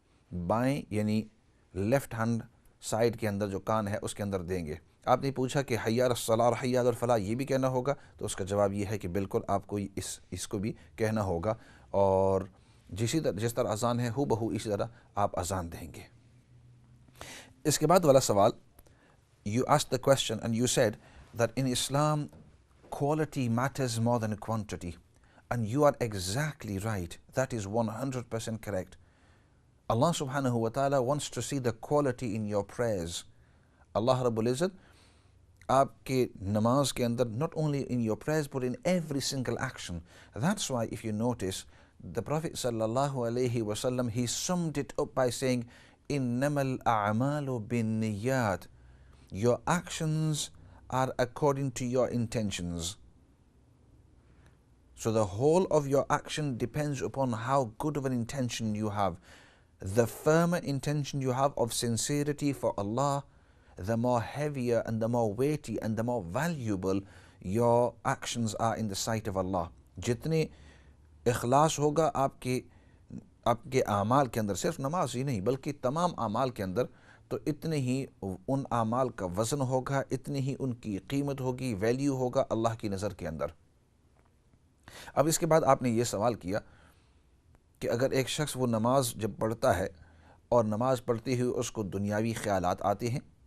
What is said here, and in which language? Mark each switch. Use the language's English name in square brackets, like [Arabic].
[Urdu] بائیں یعنی left hand side کے اندر جو کان ہے اس کے اندر دیں گے۔ آپ نے پوچھا کہ حی علی الصلاۃ اور حی علی الفلاح یہ بھی کہنا ہوگا، تو اس کا جواب یہ ہے کہ بالکل آپ کو اس کو بھی کہنا ہوگا، اور جس طرح اذان ہے ہو بہو اسی طرح آپ اذان دیں گے۔ اس کے بعد والا سوال، [English] you asked the question and you said that in Islam quality matters more than quantity, and you are exactly right. That is 100% correct. Allah subhanahu wa ta'ala wants to see the quality in your prayers. Allah Rabbul Izzat [Urdu] آپ کے نماز کے اندر [English] not only in your prayers but in every single action. That's why if you notice the Prophet sallallahu alayhi wa sallam, he summed it up by saying [Arabic] innamal a'malu bin niyyat, [English] your actions are according to your intentions. So the whole of your action depends upon how good of an intention you have. The firmer intention you have of sincerity for Allah, the more heavier and the more weighty and the more valuable your actions are in the sight of Allah. [Urdu] جتنے اخلاص ہوگا آپ کے اعمال کے اندر، صرف نماز ہی نہیں بلکہ تمام اعمال کے اندر، تو اتنے ہی ان اعمال کا وزن ہوگا، اتنی ہی ان کی قیمت ہوگی، ویلیو ہوگا اللہ کی نظر کے اندر۔ اب اس کے بعد آپ نے یہ سوال کیا کہ اگر ایک شخص وہ نماز جب پڑھتا ہے اور نماز پڑھتے ہوئے اس کو دنیاوی خیالات آتے ہیں،